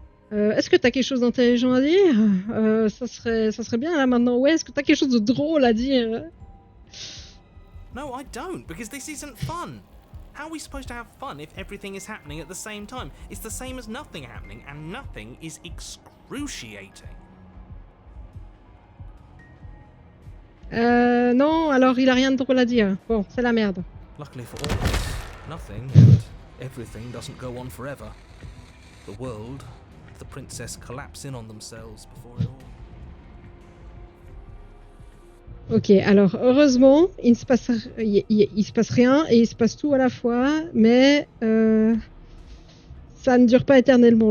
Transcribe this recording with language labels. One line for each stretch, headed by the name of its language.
French: Est-ce que t'as quelque chose d'intelligent à dire? Ça serait bien là maintenant. Ouais, est-ce que t'as quelque chose de drôle à dire?
English: No, I don't, because this isn't fun. How are we supposed to have fun if everything is happening at the same time? It's the same as nothing happening, and nothing is excruciating.
French: Non, alors il a rien de drôle à dire. Bon, c'est la merde.
English: Luckily for all of us, nothing and everything doesn't go on forever. The world, the princess collapse in on themselves before it all.
French: Ok, alors heureusement, il se passe rien et il se passe tout à la fois, mais ça ne dure pas éternellement.